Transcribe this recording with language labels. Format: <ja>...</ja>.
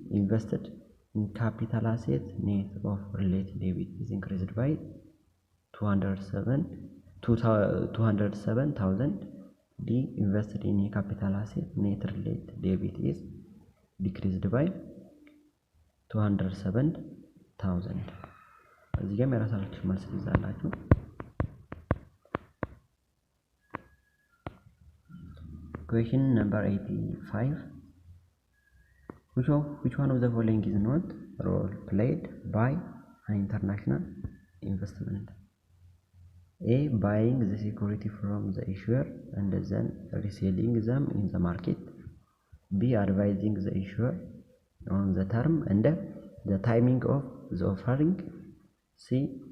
<en>Invested in capital asset. Net of related debit is increased by 207,000. D. Invested in a capital asset. Net related debit is decreased by 207,000.</en> <am>እዚህ ጋር የራሳችሁ መልስ ይዛላችሁ።</am> <en>Question number 85. Which one of the following is not role played by an international investment? A. Buying the security from the issuer and then reselling them in the market. B. Advising the issuer on the term and the timing of the offering. C.</en>